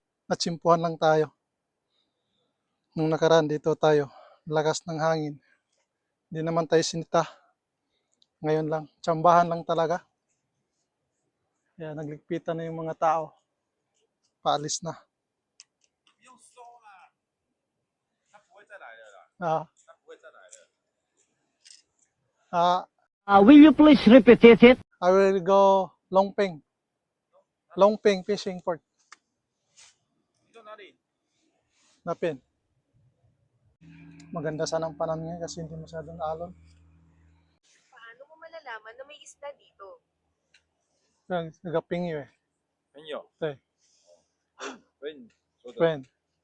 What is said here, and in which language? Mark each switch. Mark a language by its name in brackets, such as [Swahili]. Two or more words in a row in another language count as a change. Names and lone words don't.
[Filipino] Natsimpuhan lang tayo. Nung nakaraan dito tayo, lakas ng hangin. Hindi naman tayo sinita. Ngayon lang, tsambahan lang talaga. Kaya nagligpitan na yung mga tao. Paalis na. [English] Will you please repeat it? I will go Longpeng. Longpeng Fishing Port. [Filipino] Napin. Maganda sana ang panahon ngayon kasi hindi masyadong alon. Paano mo malalaman na may isda dito? Nagaping yun eh. [Chinese] 朋友，对，所以你说的对，